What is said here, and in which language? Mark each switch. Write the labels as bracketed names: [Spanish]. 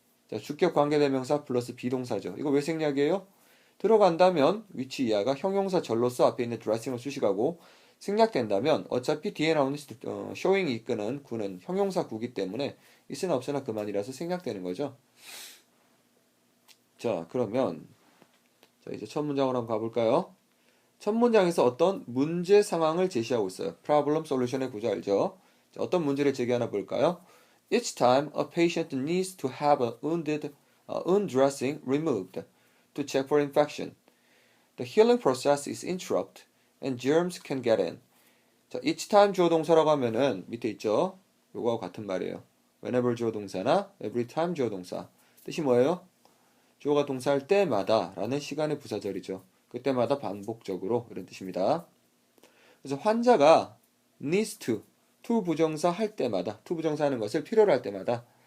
[Korean] 자, 주격 관계대명사 플러스 비동사죠. 이거 왜 생략이에요? 들어간다면 which 이하가 형용사 절로서 앞에 있는 dressing을 수식하고 생략된다면 어차피 뒤에 나오는 showing이 이끄는 구는 형용사 구기 때문에 있으나 없으나 그만이라서 생략되는 거죠. 자, 그러면 자, 이제 첫 문장으로 한번 가볼까요? 첫 문장에서 어떤 문제 상황을 제시하고 있어요. [English] Problem Solution [Korean] 의 구조 알죠? 자, 어떤 문제를 제기하나 볼까요? [English] Each time a patient needs to have a wound dressing removed to check for infection, the healing process is interrupted and germs can get in. [Korean] 자, [English] each time [Korean] 주어 동사라고 하면은 밑에 있죠? 요거하고 같은 말이에요. whenever 주어 동사나 [English] every time [Korean] 주어 동사. 뜻이 뭐예요? 주어가 동사할 때마다 라는 시간의 부사절이죠. 그때마다 반복적으로 이런 뜻입니다. 그래서 환자가 [English] needs to [Korean] 부정사 할 때마다, to 부정사 하는 것을 필요로 할 때마다.